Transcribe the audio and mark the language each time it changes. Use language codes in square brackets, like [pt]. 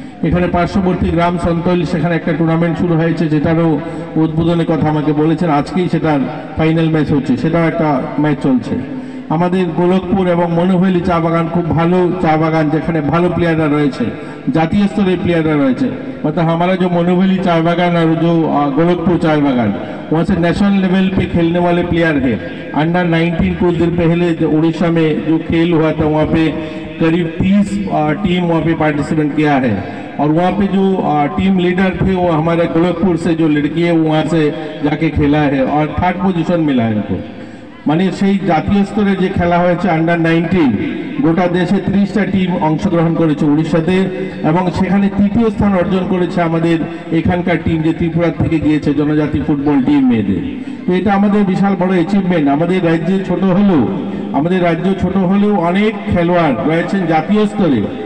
[bn] এখানে পার্শ্ববর্তী গ্রাম সন্তোল, সেখানে একটা টুর্নামেন্ট শুরু হয়েছে, যেটারও উদ্বোধনের কথা আমাকে বলেছেন, আজকেই সেটার ফাইনাল ম্যাচ হচ্ছে, সেটাও একটা ম্যাচ চলছে। আমাদের গোলকপুর এবং মনোহলি চা বাগান খুব ভালো চা বাগান, যেখানে ভালো প্লেয়াররা রয়েছে, জাতীয় স্তরের প্লেয়াররা রয়েছে। [hi] मतलब हमारा जो मनोवली चाय बागान और जो गोरखपुर चाय बागान, वहाँ से नेशनल लेवल पे खेलने वाले प्लेयर हैं। अंडर 19 कुछ दिन पहले उड़ीसा में जो खेल हुआ था, वहाँ पे करीब 30 टीम वहाँ पे पार्टिसिपेंट किया है, और वहाँ पे जो टीम लीडर थे वो हमारे गोरखपुर से जो लड़की है वो वहाँ से जाके खेला है और 3rd पोजीशन मिला है इनको। [bn] মানে সেই জাতীয় স্তরে যে খেলা হয়েছে আন্ডার 19, গোটা দেশে 30টা টিম অংশগ্রহণ করেছে উড়িষ্যাতে, এবং সেখানে 3য় স্থান অর্জন করেছে আমাদের এখানকার টিম, যে ত্রিপুরা থেকে গিয়েছে জনজাতি ফুটবল টিম মেয়েদের। তো এটা আমাদের বিশাল বড় অ্যাচিভমেন্ট। আমাদের রাজ্যে ছোট হলেও অনেক খেলোয়াড় রয়েছেন জাতীয় স্তরে।